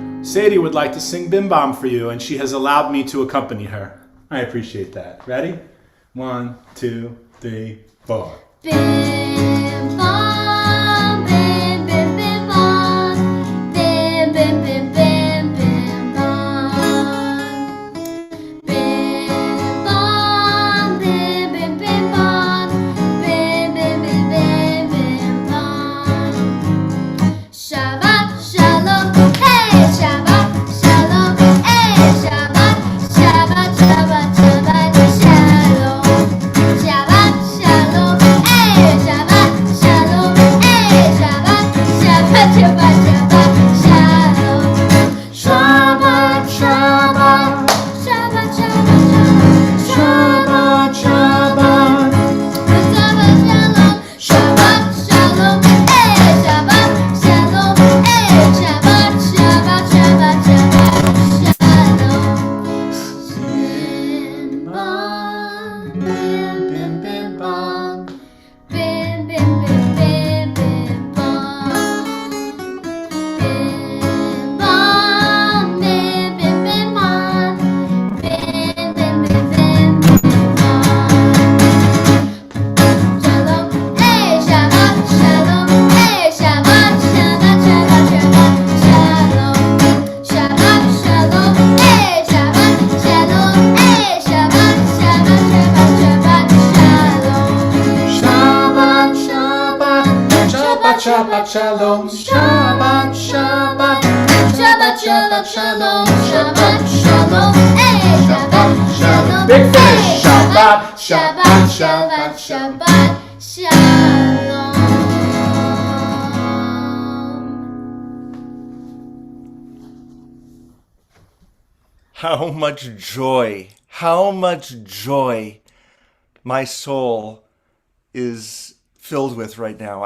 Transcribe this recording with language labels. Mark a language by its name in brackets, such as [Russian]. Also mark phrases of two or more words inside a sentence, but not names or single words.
[English] Sadie would like to sing Bim Bam for you, and she has allowed me to accompany her. I appreciate that. Ready? 1, 2, 3, 4. Bim bam, bim bim bim bam, bim bim bim bim bim bam. Bim bam, bim bim bim bam, bim bim bim bim bim bam. [Hebrew] שבת שלום, היי שבת שלום, היי שבת, שבת, שבת, שבת שלום. שבת שלום, היי שבת שלום, היי שבת, שבת, שבת, שבת שלום. שבת, שבת, שבת, שבת, שבת, שבת, שבת. שבת שלום, שבת שלום, היי שבת שלום, היי שבת, שבת, שבת, שבת שלום. Bim bam, bim bim bam, bim bim bim bim bim bam. Bim bam, bim bim bim bam, bim bim bim bim bam. שלום, היי שבת שלום, היי שבת, שבת, שבת, שבת שלום. שבת שלום, היי שבת שלום, היי שבת, שבת, שבת, שבת שלום. שבת, שבת, שבת, שבת, שלום. שבת, שבת, שבת, שבת, שלום, שבת, שלום, היי, שבת, שלום, [English] Big hey, finish. [Hebrew] שבת, שבת, שבת, שבת, שלום. [English] How much joy my soul is filled with right now.